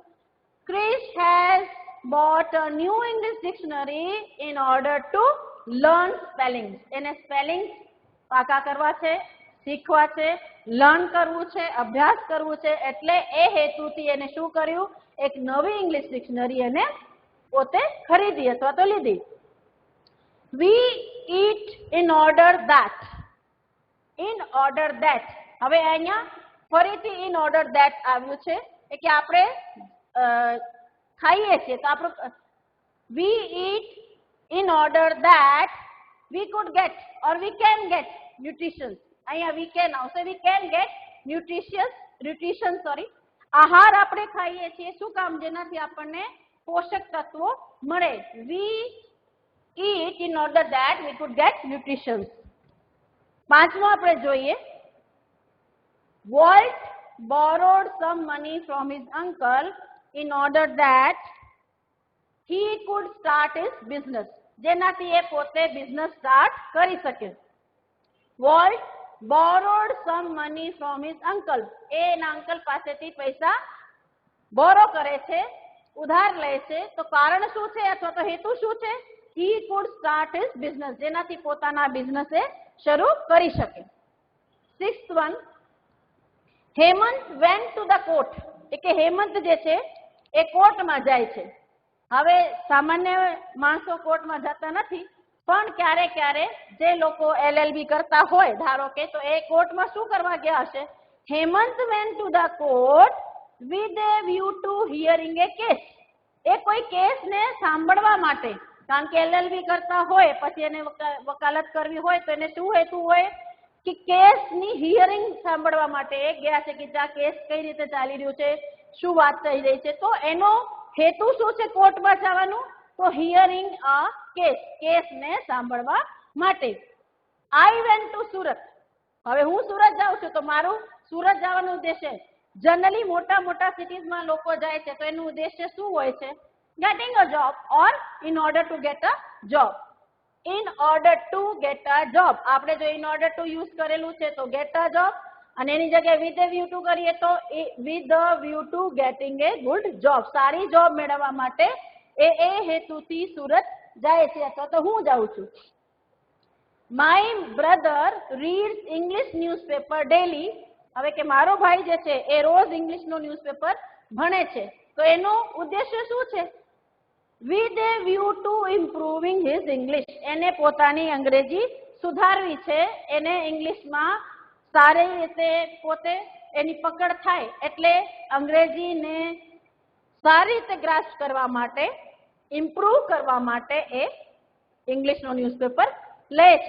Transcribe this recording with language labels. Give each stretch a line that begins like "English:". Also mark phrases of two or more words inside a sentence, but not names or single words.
English: Krish has bought a new English dictionary in order to learn spelling.
Gujarati: એને સ્પેલિંગ પાકા કરવા છે, શીખવા છે, લર્ન કરવું છે, અભ્યાસ કરવું છે. એટલે એ હેતુથી એને શું કર્યું? એક નવી ઇંગ્લિશ ડિક્શનરી એને પોતે ખરીદી અથવા તો લીધી.
English: We eat in order that. In order that.
Gujarati: હવે અહીંયા ફરીથી
English: in order that
Gujarati: આવ્યું છે કે આપણે ખાઈએ છીએ તો આપણું
English: we eat in order that we could get or we can get nutrition.
Gujarati: અહીંયા
English: we can
Gujarati: આવશે.
English: we can get nutrition
Gujarati: આહાર આપણે ખાઈએ છીએ શું કામ? જેનાથી આપણને પોષક તત્વો મળે.
English: we eat in order that we could get nutrition.
Gujarati: પાંચમો આપણે જોઈએ
English: Walt borrowed some money from his uncle in order that he could start his business.
Gujarati: જેનાથી એ પોતે
English: business start
Gujarati: કરી શકે.
English: Walt borrowed some money from his uncle.
Gujarati: એ એના અંકલ પાસેથી પૈસા બોરો કરે છે, ઉધાર લે છે. તો કારણ શું છે અથવા તો હેતુ શું છે?
English: he could start his business.
Gujarati: જેનાથી પોતાના બિઝનેસ એ શરૂ કરી શકે.
English: sixth one,
Gujarati: હેમંત
English: went to the court.
Gujarati: એટલે હેમંત જે છે એ કોર્ટમાં જાય છે. હવે સામાન્ય માણસો કોર્ટમાં જતા નથી, પણ ક્યારે ક્યારે જે લોકો LLB કરતા હોય ધારો કે, તો એ કોર્ટમાં શું કરવા ગયા હશે?
English: હેમંત went to the court with a view to hearing a case.
Gujarati: એ કોઈ કેસને સાંભળવા માટે કારણ કે LLB કરતા હોય પછી એને વકાલત કરવી હોય તો એને શું હેતુ હોય કે કેસની હિયરિંગ સાંભળવા માટે એ ગયા છે કે આ કેસ કઈ રીતે ચાલી રહ્યું છે, શું વાત થઈ રહી છે, તો એનો હેતુ શું છે કોર્ટમાં જવાનું, તો
English: hearing a
Gujarati: કેસને સાંભળવા માટે.
English: I went to Surat.
Gujarati: હવે હું સુરત જાઉં છું તો મારું સુરત જવાનું ઉદ્દેશ્ય જનરલી મોટા મોટા સિટીઝમાં લોકો જાય છે તો એનું ઉદ્દેશ્ય શું હોય છે,
English: getting a job or in order to get a job. In order to get a job
Gujarati: આપણે જો
English: in order to
Gujarati: યુઝ કરેલું છે તો
English: get a job
Gujarati: અને એની જગ્યાએ
English: with a view to
Gujarati: કરીએ તો
English: with the view to getting a good job,
Gujarati: સારી જોબ મેળવવા માટે એ હેતુથી સુરત જાય છે અથવા તો હું જાઉં છું.
English: My brother reads English newspaper daily.
Gujarati: હવે કે મારો ભાઈ જે છે એ રોજ ઇંગ્લિશનો ન્યૂઝપેપર ભણે છે તો એનો ઉદ્દેશ્ય શું છે,
English: with a view to improving his English.
Gujarati: એને પોતાની અંગ્રેજી સુધારવી છે, એને ઇંગ્લિશમાં સારી રીતે પોતે એની પકડ થાય એટલે અંગ્રેજીને સારી રીતે ગ્રાસ્પ કરવા માટે, ઇમ્પ્રૂવ કરવા માટે એ ઇંગ્લિશનો ન્યૂઝપેપર લે છે.